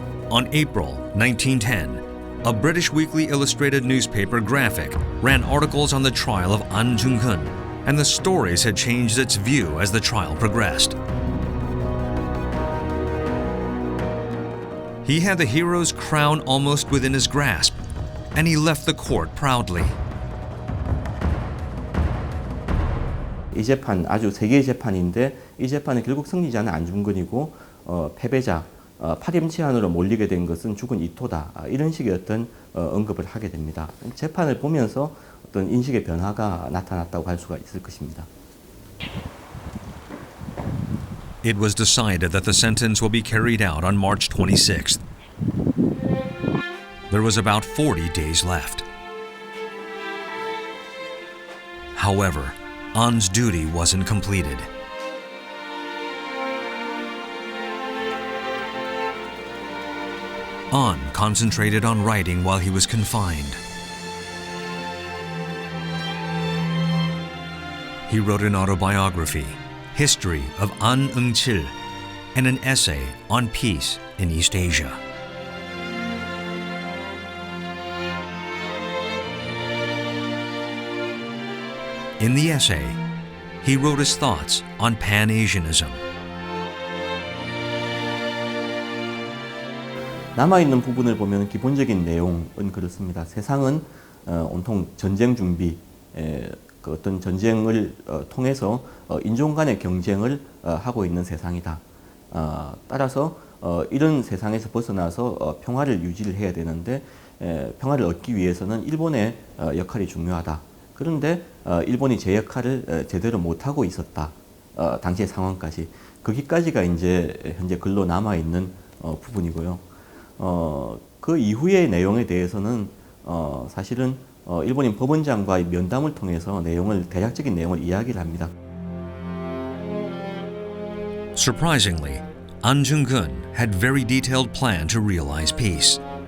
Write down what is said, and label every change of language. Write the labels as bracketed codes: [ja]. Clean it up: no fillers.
[en] On April 1910, a British weekly illustrated newspaper graphic ran articles on the trial of Ahn Jung-geun, and the stories had changed its view as the trial progressed. He had the hero's crown almost within his grasp, and he left the court proudly. [ko] 이 재판 아주 세계의 재판인데 이 재판의 결국 승리자는 안중근이고 패배자 파렴치한으로 몰리게 된 것은 죽은 이토다. 이런 식의 어떤 언급을 하게 됩니다. 재판을 보면서 어떤 인식의 변화가 나타났다고 할 수가 있을 것입니다. [en] It was decided that the sentence will be carried out on March 26th. There was about 40 days left. However, Ahn's duty wasn't completed. Ahn concentrated on writing while he was confined. He wrote an autobiography, History of Ahn Eung-chil, and an essay on peace in East Asia. In the essay, he wrote his thoughts on pan-Asianism. [ko] 남아있는 부분을 보면 기본적인 내용은 그렇습니다. 세상은 온통 전쟁 준비, 그 어떤 전쟁을 통해서 인종 간의 경쟁을 하고 있는 세상이다. 따라서 이런 세상에서 벗어나서 평화를 유지를 해야 되는데 평화를 얻기 위해서는 일본의 역할이 중요하다. 그런데 일본이 제 역할을 제대로 못하고 있었다. 당시의 상황까지. 거기까지가 이제 현재 글로 남아있는 부분이고요. 그 이후의 내용에 대해서는 사실은 일본인 법원장과의 면담을 통해서 대략적인 내용을 이야기를 합니다. [en] Surprisingly, Ahn Jung-geun had very detailed plan to realize peace.